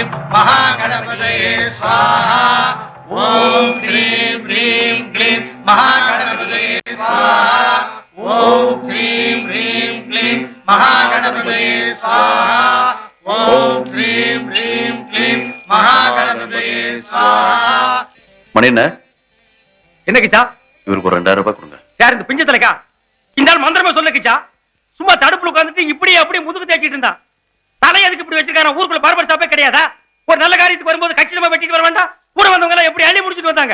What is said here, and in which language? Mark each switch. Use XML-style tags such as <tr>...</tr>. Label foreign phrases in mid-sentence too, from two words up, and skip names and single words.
<sa>महागणपतये स्वाहा ओम ह्रीं ह्रीं क्लीं महागणपतये स्वाहा ओम ह्रीं ह्रीं क्लीं महागणपतये स्वाहा ओम ह्रीं ह्रीं क्लीं महागणपतये स्वाहा</sa> <ta>மணியண்ண என்ன கிச்சா இவருக்கு ஒரு 2000 ரூபாய் கொடுங்க. யார் இந்த பிஞ்ச தலைக்கா? இந்த ஆள் மந்திரமா சொல்ல கிச்சா. சும்மா தடுப்புல உட்கார்ந்துட்டு இப்படி அப்படியே முதுகு தேய்ச்சிட்டு இருந்தா. தலை எதுக்கு இப்படி வச்சிருக்கான? ஊருக்குள்ள</ta> <en>barber shop</en> <ta>கிடையாதா? ஒரு நல்ல காரியத்துக்கு வரும்போது கச்சிதமா வெட்டிட்டு வர வேண்டாம். கூட வந்தவங்க எல்லாம் எப்படி அள்ளி முடிச்சிட்டு வந்தாங்க.</ta>